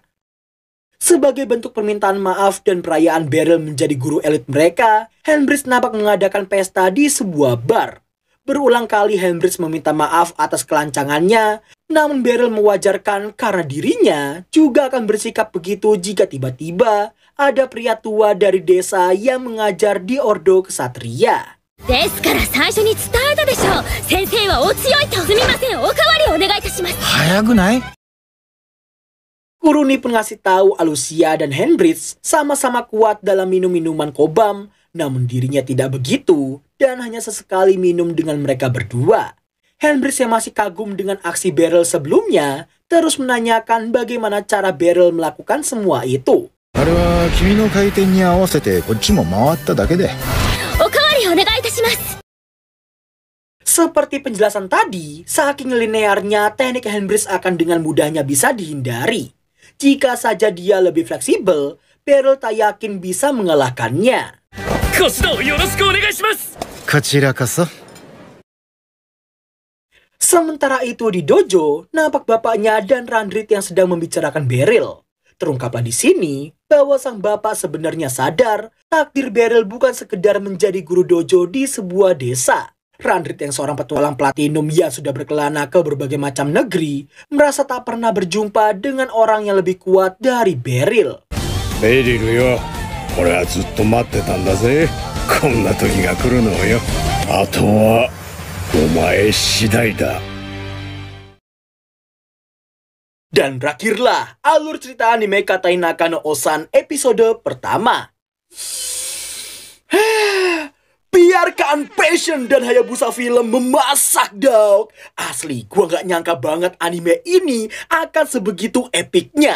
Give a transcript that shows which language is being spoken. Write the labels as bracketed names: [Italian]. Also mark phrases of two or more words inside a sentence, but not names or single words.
[Indonesian] Sebagai bentuk permintaan maaf dan perayaan Beryl menjadi guru elit mereka, Henbridge nampak mengadakan pesta di sebuah bar. Berulang kali Henbridge meminta maaf atas kelancangannya, namun Beryl mewajarkan karena dirinya juga akan bersikap begitu jika tiba-tiba ada pria tua dari desa yang mengajar di Ordo Kesatria. [Japanese] ですから最初に伝えたでしょう。先生はお強いと。すみません、おかわりお願いいたします。早くない？ [Indonesian] Kuruni pun ngasih tahu Alucia dan Henbridge sama-sama kuat dalam minum minuman kobam, namun dirinya tidak begitu dan hanya sesekali minum dengan mereka berdua. Henbridge yang masih kagum dengan aksi Beryl sebelumnya terus menanyakan bagaimana cara Beryl melakukan semua itu. [Japanese] あれは君の回転に合わせてこっちも回っただけで。おかわりお願いいたします。 [Indonesian] Seperti penjelasan tadi, saking linearnya teknik Henbridge akan dengan mudahnya bisa dihindari. Jika saja dia lebih fleksibel, Beryl tak yakin bisa mengalahkannya. [Japanese] ご指導よろしくお願いします。こちらこそ。 [Indonesian] Sementara itu di dojo, nampak bapaknya dan Randrit yang sedang membicarakan Beryl. Terungkaplah di sini bahwa sang bapak sebenarnya sadar takdir Beryl bukan sekedar menjadi guru dojo di sebuah desa. Randrit yang seorang petualang platinum yang sudah berkelana ke berbagai macam negeri, merasa tak pernah berjumpa dengan orang yang lebih kuat dari Beryl. [Japanese] ベリルよ、俺はずっと待ってたんだぜ。こんな時が来るのよ。あとはお前次第だ。 [Indonesian] Dan berakhirlah alur cerita anime Katainaka no Osan episode pertama. Biarkan Passion dan Hayabusa Film memasak, dog. Asli, gua gak nyangka banget anime ini akan sebegitu epiknya.